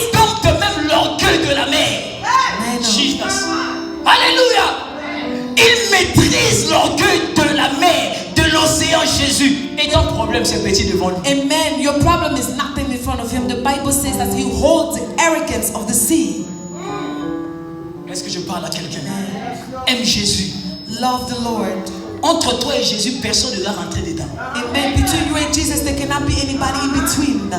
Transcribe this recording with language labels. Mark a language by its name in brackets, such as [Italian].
[French] il dompte même l'orgueil de la mer. [English] I know. [French] Jesus. Alléluia. Il maîtrise l'orgueil de la mer, de l'océan Jésus. Et ton problème, c'est petit devant lui. Amen. [English] Your problem is nothing in front of Him. The Bible says that He holds the arrogance of the sea. [French] Est-ce que je parle à quelqu'un? Aime Jésus. [English] Love the Lord. [French] Entre toi et Jésus, personne ne doit rentrer dedans. Amen. [English] Between you and Jesus, there cannot be anybody in between.